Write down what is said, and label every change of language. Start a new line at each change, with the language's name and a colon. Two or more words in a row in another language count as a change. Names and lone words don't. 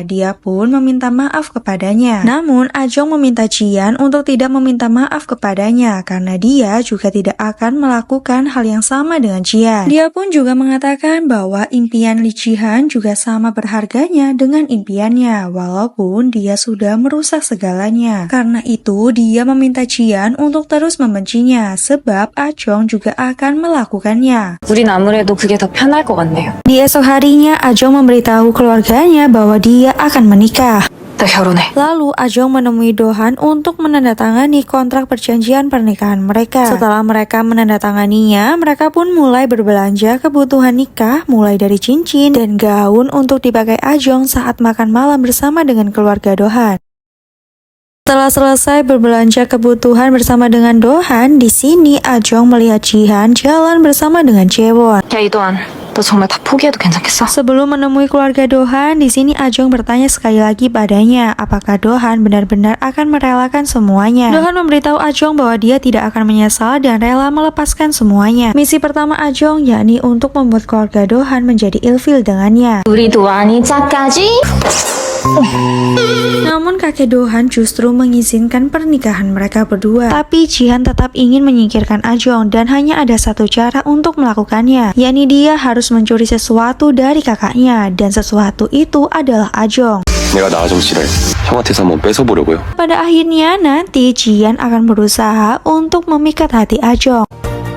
Indonesian: Dia pun meminta maaf kepadanya. Namun Ajong meminta Jian untuk tidak meminta maaf kepadanya karena dia juga tidak akan melakukan hal yang sama dengan Jian. Dia pun juga mengatakan bahwa impian Lee Ji-han juga sama berharganya dengan impiannya, walaupun dia sudah merusak segalanya. Karena itu, dia meminta Jian untuk terus membencinya, sebab Ajong juga akan melakukannya.
Korean: 우린 아무래도 그게 더 편할 것 같네요.
Indonesian: Di esok harinya, Ajong memberitahu keluarganya bahwa dia akan menikah.
Korean: 나 결혼해.
Indonesian: Lalu Ajong menemui Do-han untuk menandatangani kontrak perjanjian pernikahan mereka. Setelah mereka menandatanganinya, mereka pun mulai berbelanja kebutuhan nikah, mulai dari cincin dan gaun untuk dipakai Ajong saat makan malam bersama dengan keluarga Do-han. Setelah selesai berbelanja kebutuhan bersama dengan Do-han, di sini Ajong melihat Jihan jalan bersama dengan Jaewon.
Korean: 야, 이도안. 너 정말 다 포기해도 괜찮겠어?
Indonesian: Sebelum menemui keluarga Dohan, di sini Ajong bertanya sekali lagi padanya, apakah Dohan benar-benar akan merelakan semuanya. Dohan memberitahu Ajong bahwa dia tidak akan menyesal dan rela melepaskan semuanya. Misi pertama Ajong yakni untuk membuat keluarga Dohan menjadi ilfil dengannya.
Korean: 우리 도안이 짝까지?
Indonesian: Namun kakek Dohan justru mengizinkan pernikahan mereka berdua. Tapi Jihan tetap ingin menyingkirkan Ajong dan hanya ada satu cara untuk melakukannya, yakni dia harus mencuri sesuatu dari kakaknya dan sesuatu itu adalah Ajong.
Korean: 내가 나아정 씨를 형한테서 한번 뺏어보려고요.
Indonesian: Pada akhirnya nanti Jihan akan berusaha untuk memikat hati Ajong.